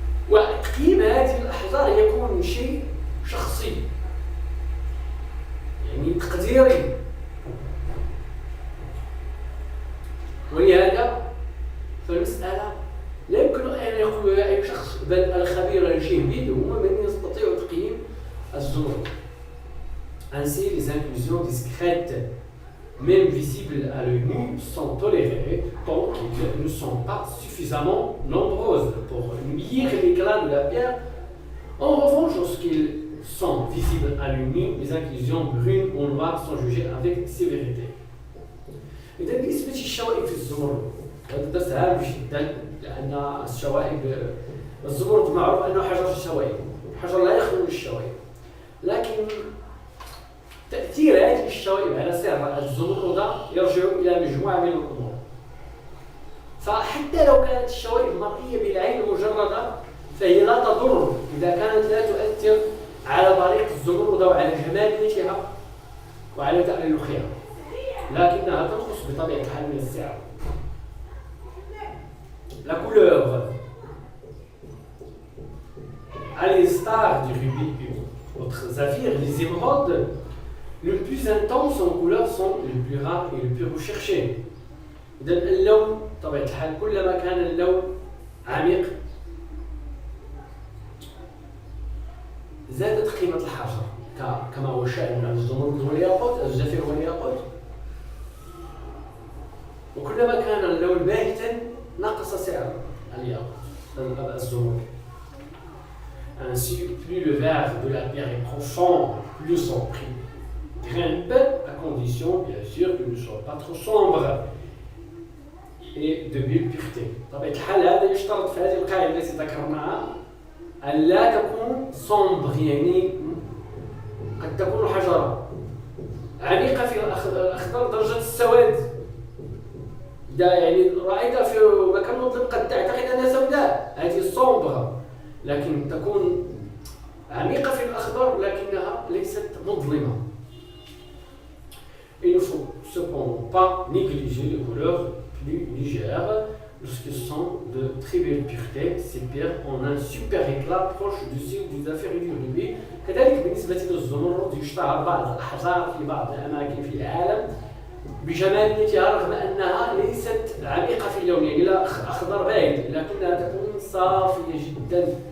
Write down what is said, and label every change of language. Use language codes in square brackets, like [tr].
[ar] وتقييم هذه الأحجار يكون شيء شخصي يعني تقديري. ولهذا فالمسألة لا يمكن أن يقول أي شخص بل الخبير الجيد هو من يستطيع تقييم الزمرد. [fr] Ainsi, les inclusions discrètes, même visibles à l'œil nu, sont tolérées tant qu'elles ne sont pas suffisamment nombreuses pour nuire l'éclat de la pierre. En revanche, lorsqu'ils sont visibles à l'œil nu, les inclusions brunes ou noires sont jugées avec sévérité. [ar] إذا بالنسبة للشوائب في الزمرد هذا درس هام جدا، لأن الشوائب الزمرد معروف أنه حجر الشوائب، حجر لا يخلو من الشوائب، لكن تأثير هذه الشوائب على سعر الزمرد يرجع إلى مجموعة من الأمور. فحتى لو كانت الشوائب مرئية بالعين المجردة فهي لا تضر إذا كانت لا تؤثر على بريق الزمرد وعلى جماليتها وعلى تألقها، لكنها تنقص بطبيعة الحال من السعر. [fr] La couleur, à l'instar du rubis et autres saphirs, les émeraudes le plus intenses en couleur sont les plus rares et les plus recherchés. [ar] إذن اللون طبيعة الحال كلما كان اللون عميق زادت قيمة الحجر كما هو الشأن عند الزمرد والياقوت، الزفير والياقوت. وكلما كان اللون باهتا نقص سعر الياقوت الزمرد. [fr] Ainsi, plus le verre de la pierre est profond, plus son prix grimpe, à condition bien sûr qu'il ne soit pas trop sombre et de belle pureté. [ar] طبعا الحال هذا يشترط في هذه القاعدة التي ذكرناها أن لا تكون sombre، يعني قد تكون حجرة عميقة في الأخضر درجة السواد. إذا يعني رأيتها في مكان مظلم قد تعتقد أنها سوداء، هذه sombre، لكن تكون عميقة في الأخضر لكنها ليست مظلمة. [fr] Il ne faut cependant pas négliger les couleurs plus légères lorsqu'ils sont de très belle pureté. Ces pierres ont un super éclat proche du ciel du zafir et du rubis. [ar] كذلك بالنسبة للزمرد يشتهر بعض الأحجار في بعض الأماكن في العالم بجماليتها رغم أنها ليست عميقة في اللون، يعني لا أخضر باهت، لكنها تكون صافية جدا.